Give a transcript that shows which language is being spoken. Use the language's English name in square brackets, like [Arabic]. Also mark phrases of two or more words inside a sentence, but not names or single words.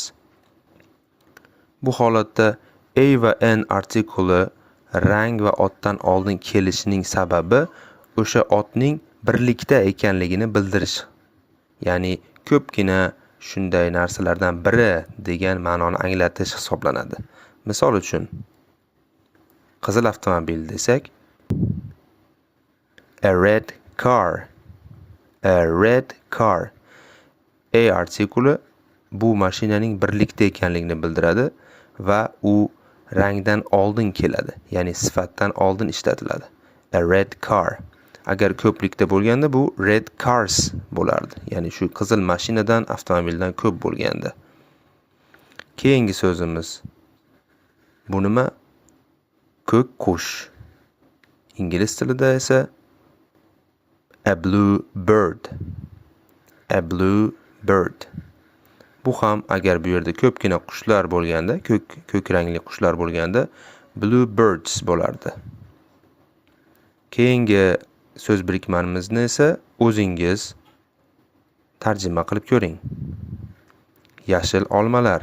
[Uzbek] Bu holatda A va N artikuli rang va otdan oldin kelishining sababi o'sha otning birlikda ekanligini bildirish. Ya'ni ko'pgina shunday narsalardan biri degan ma'noni anglatish hisoblanadi. Misol uchun, qizil avtomobil desak, [English] a red car. [Uzbek] A artikuli bu mashinaning birlikda ekanligini bildiradi va u rangdan oldin keladi, ya'ni sifatdan oldin ishlatiladi. [English] A red car. [Uzbek] Agar ko'plikda bo'lganda bu [English] red cars [Uzbek] bo'lardi. Ya'ni shu qizil mashinadan, avtomobildan ko'p bo'lganda. Keyingi so'zimiz. Bu nima? Ko'k qush. Ingliz tilida esa [English] a blue bird. [Uzbek] Bu ham agar bu yerda ko'pgina qushlar bo'lganda, ko'k rangli qushlar bo'lganda [English] blue birds [Uzbek] bo'lardi. Keyingi so'z birikmamizni esa o'zingiz tarjima qilib ko'ring. Yashil olmalar.